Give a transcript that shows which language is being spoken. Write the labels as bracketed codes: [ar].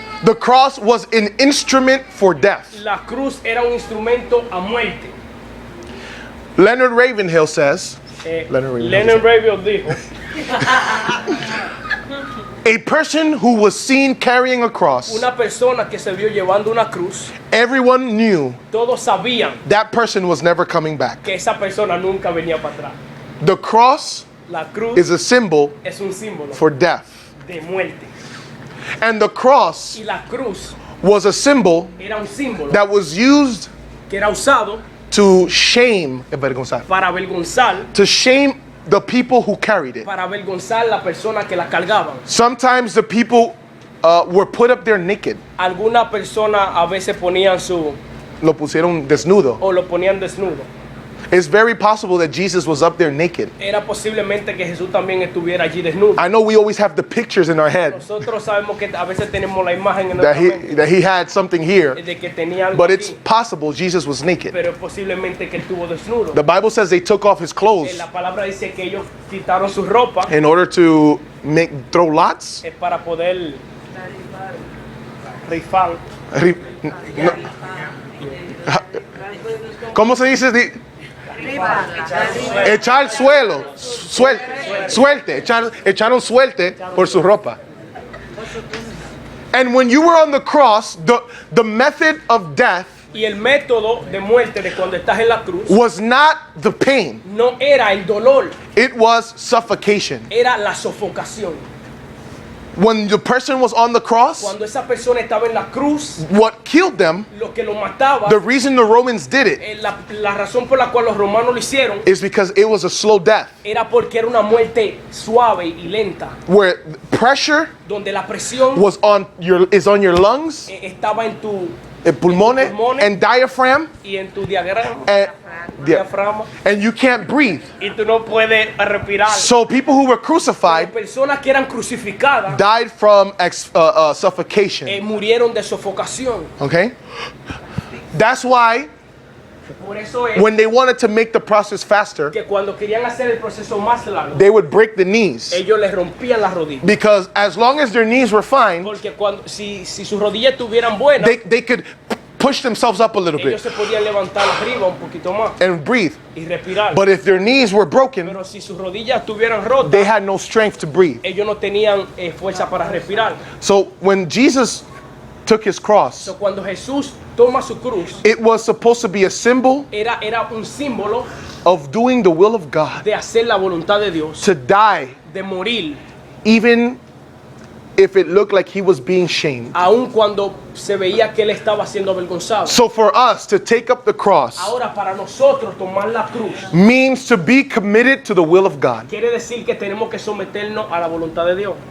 [en] The cross was an instrument for death. [es] La cruz era un instrumento a muerte. [en] Leonard Ravenhill says, [es] Leonard Ravenhill dijo, [en] a person who was seen carrying a cross, [es] una persona que se vio llevando una cruz, [en] everyone knew [es] todos sabían [en] that person was never coming back. [es] que esa persona nunca venía para atrás. [en] The cross [es] La cruz [en] is a symbol [es] es un símbolo [en] for death. [es] de muerte. [en] And the cross [es] Y la cruz [en] was a symbol [es] era un símbolo [en] that was used [es] que era usado [en] to shame, avergonzar, [es] para avergonzar, [en] to shame the people who carried it. [es] para avergonzar la persona que la cargaban. [en] Sometimes the people were put up there naked. [es] Algunas personas a veces ponían Lo pusieron desnudo. o lo ponían desnudo. [en] It's very possible that Jesus was up there naked. [es] Era posiblemente que Jesús también estuviera allí desnudo. [en] I know we always have the pictures in our head [es] Nosotros sabemos que a veces tenemos la imagen en nuestra mente [en] that he had something here, [es] de que tenía algo [en] but it's [es] aquí, [en] possible Jesus was naked. [es] pero es posiblemente que él estuvo desnudo. [en] The Bible says they took off his clothes [es] La palabra dice que ellos quitaron su ropa [en] in order to throw lots. [es] para poder rifar. No. ¿Cómo se dice? Echar suelo, suelte, echaron suelte por su ropa. [en] And when you were on the cross, the method of death [es] Y el método de muerte de cuando estás en la cruz [en] was not the pain, [es] no era el dolor, [en] it was suffocation. [es] era la sofocación. [en] When the person was on the cross, [es] Cuando esa persona estaba en la cruz, [en] what killed them, [es] lo que lo mataba, [en] the reason the Romans did it, [es] la razón por la cual los romanos lo hicieron, [en] is because it was a slow death, [es] era porque era una muerte suave y lenta, [en] where pressure [es] donde la presión [en] is on your lungs, [es] estaba en tu [en] pulmones, and diaphragm, [es] y en tu diagrama, [en] diaphragma, and you can't breathe. [es] y tú no puedes respirar. [en] So people who were crucified [es] Las personas que eran crucificadas [en] died from suffocation. [es] murieron de sofocación. [en] Okay? That's why [es] Por eso es [en] when they wanted to make the process faster, [es] que cuando querían hacer el proceso más largo, [en] they would break the knees. [es] ellos les rompían las rodillas. [en] Because as long as their knees were fine, [es] Porque si sus rodillas estuvieran buenas, [en] they could push themselves up a little [es] ellos [en] bit [es] se podían levantar arriba un poquito más [en] and breathe. [es] y respirar. [en] But if their knees were broken, [es] Pero si sus rodillas estuvieran rotas, [en] they had no strength to breathe. [es] ellos no tenían fuerza para respirar. [en] So when Jesus took his cross, [es] So, cuando Jesús toma su cruz, [en] it was supposed to be a symbol [es] era un símbolo [en] of doing the will of God, [es] de hacer la voluntad de Dios, [en] to die [es] de morir, [en] even if it looked like he was being shamed. [es] aun cuando se veía que él estaba siendo avergonzado. [en] So for us to take up the cross [es] Ahora, para nosotros tomar la cruz [en] means to be committed to the will of God. [es] quiere decir que tenemos que someternos a la voluntad de Dios.